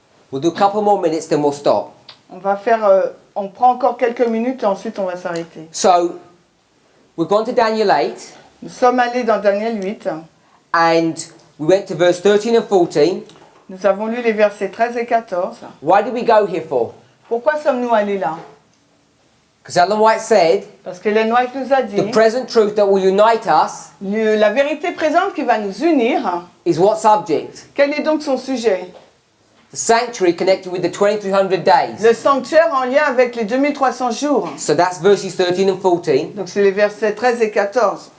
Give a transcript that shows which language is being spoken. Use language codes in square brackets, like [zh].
[en] We'll do a couple more minutes, then we'll stop. [fr] On prend encore quelques minutes et ensuite on va s'arrêter. [en] So, we've gone to Daniel 8, [fr] Nous sommes allés dans Daniel 8. [en] and we went to verse 13 and 14. [fr] Nous avons lu les versets 13 et 14. [en] Why did we go here for? [fr] Pourquoi sommes-nous allés là? [en] Because Ellen White said, [fr] Parce qu'Ellen White nous a dit, [en] the present truth that will unite us [fr] la vérité présente qui va nous unir, [en] is what subject? [fr] quel est donc son sujet? [en] The sanctuary connected with the 2300 days. [fr] Le sanctuaire en lien avec les 2300 jours. [en] So that's verses 13 and 14. [fr] Donc c'est les versets 13 et 14.